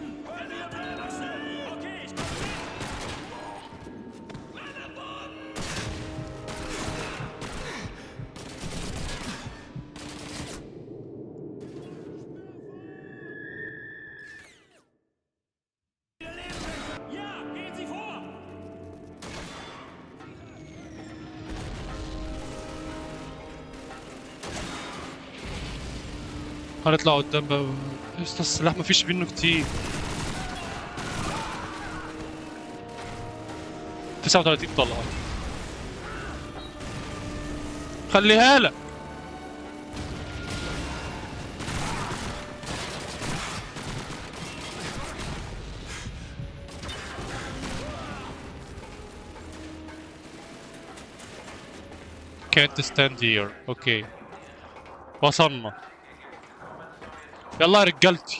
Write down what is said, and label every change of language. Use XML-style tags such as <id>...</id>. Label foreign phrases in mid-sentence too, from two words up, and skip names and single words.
<de>Wenn wir verlassen. Okay, ich komme mit. Ja, gehen Sie vor.</de> <ar>هنطلع قدام بقى. يسطا السلاح مفيش منه كتير. 39 طلقة. خليها لك.</ar> <en>Can't stand here.</en> <ar>اوكي. وصلنا. يلا يا رجالتي.</ar>